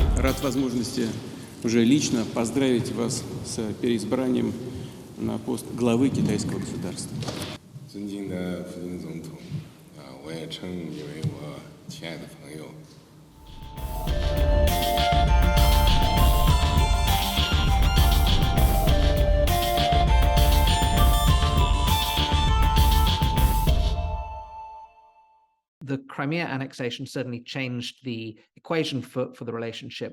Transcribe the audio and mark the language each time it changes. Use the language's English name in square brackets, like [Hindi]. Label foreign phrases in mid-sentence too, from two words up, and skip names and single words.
[Russian] рад возможности уже лично поздравить вас с переизбранием на пост главы китайского государства. [Chinese] 尊敬的普京总统，我也称你为我亲爱的朋友。 [English] The Crimea annexation certainly changed the equation for the relationship.